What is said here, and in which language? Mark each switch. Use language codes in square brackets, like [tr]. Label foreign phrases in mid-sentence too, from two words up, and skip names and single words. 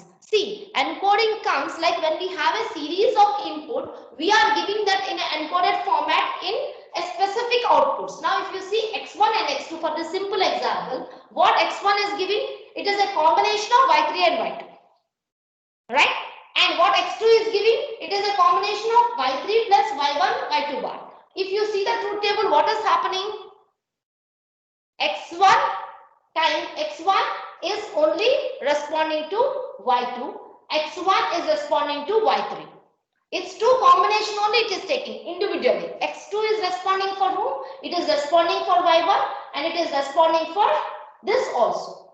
[en] See, encoding comes like when we have a series of input, we are giving that in an encoded format in a specific outputs. Now if you see x1 and x2 for this simple example, what x1 is giving? It is a combination of y3 and y2. Right? And what x2 is giving? It is a combination of y3 plus y1, y2 bar. If you see the truth table, what is happening? x1 times x1 is only responding to y2. x1 is responding to y3. It's two combination only it is taking individually. x2 is responding for whom? It is responding for y1 and it is responding for this also.